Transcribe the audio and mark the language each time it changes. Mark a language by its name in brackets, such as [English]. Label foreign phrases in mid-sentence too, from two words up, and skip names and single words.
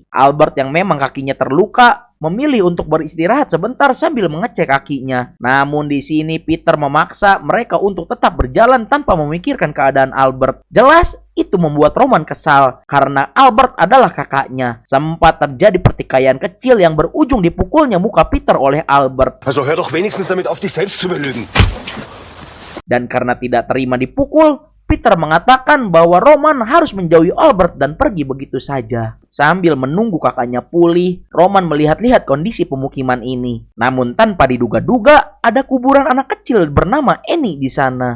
[Indonesian] Albert yang memang kakinya terluka, memilih untuk beristirahat sebentar sambil mengecek kakinya. Namun di sini Peter memaksa mereka untuk tetap berjalan tanpa memikirkan keadaan Albert. Jelas itu membuat Roman kesal karena Albert adalah kakaknya. Sempat terjadi pertikaian kecil yang berujung dipukulnya muka Peter oleh Albert. [German] Also hör doch wenigstens damit auf, dich selbst zu belügen. [Indonesian] Dan karena tidak terima dipukul, Peter mengatakan bahwa Roman harus menjauhi Albert dan pergi begitu saja. Sambil menunggu kakaknya pulih, Roman melihat-lihat kondisi pemukiman ini. Namun tanpa diduga-duga, ada kuburan anak kecil bernama Annie di sana.